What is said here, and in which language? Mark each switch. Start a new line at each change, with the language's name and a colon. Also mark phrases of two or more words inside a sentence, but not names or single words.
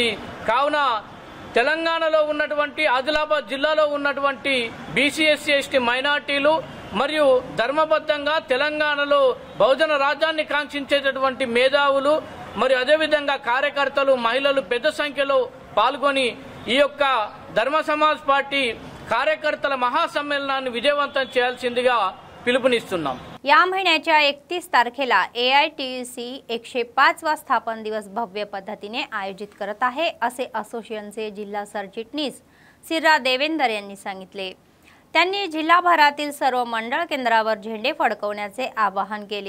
Telugu: కావున తెలంగాణలో ఉన్నటువంటి ఆదిలాబాద్ జిల్లాలో ఉన్నటువంటి బీసీ ఎస్సీ ఎస్టీ మైనార్టీలు మరియు ధర్మబద్ధంగా తెలంగాణలో బహుజన రాజ్యాన్ని కాంక్షించేటటువంటి మేధావులు మరియు అదేవిధంగా కార్యకర్తలు, మహిళలు పెద్ద సంఖ్యలో పాల్గొని ఈ యొక్క ధర్మ సమాజ్ పార్టీ కార్యకర్తల మహాసమ్మేళనాన్ని విజయవంతం చేయాల్సిందిగా पिलुपुनिस्तुन्नाम.
Marathi: या महिन्याच्या 31 तारखेला AITUC 105वा स्थापन दिवस भव्य पद्धतीने आयोजित करत आहे असे असोसिएशनचे जिल्हा सरचिटणीस सिरा देवेंदर यांनी सांगितले. त्यांनी जिल्हाभरातील सर्व मंडळ केंद्रावर झेंडे फडकवण्याचे आवाहन केले.